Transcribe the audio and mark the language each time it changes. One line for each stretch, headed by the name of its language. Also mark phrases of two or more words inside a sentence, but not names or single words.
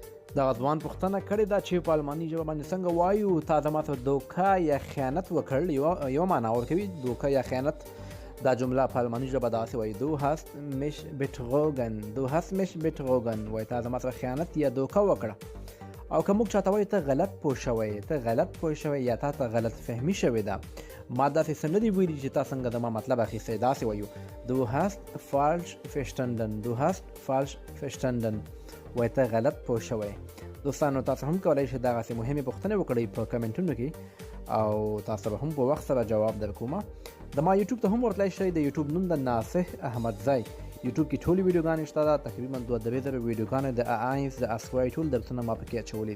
Pashto: دغه ځوان پوښتنه کړې ده چې په الماني ژبه باندې څنګه وایو تا زما ته دوکه یا خیانت وکړ. یوه معنا ورکوي دوکه یا خیانت. دا جمله په الماني ژبه داسې وایي
German: du hast mich betrogen du hast mich betrogen
Pashto: وایي تا زما سره خیانت یا دوکه وکړه. او که موږ چاته وایو ته غلط پوه شوی یا تا ته غلط فهمي شوې ده، ما داسې څه نه دي ویلي چې تا څنګه زما مطلب اخیستی. داسې وایو
German: du hast falsch verstanden
Pashto: وایي ته غلط پوه شوی. دوستانو تاسو هم کولی شئ دغسې مهمې پوښتنې وکړئ په کمنټونو کې او تاسو به هم په وخت سره جواب درکوم. د ما یوټیوب ته هم ورتلی شئ. د یوټیوب نوم د ناصح احمدزی. یوټیوب کې ټولې ویډیوګانې شته ده، تقریبا 2,000 ویډیوګانې د A1 د A2 ټول درسونه ما پکې اچولي دي.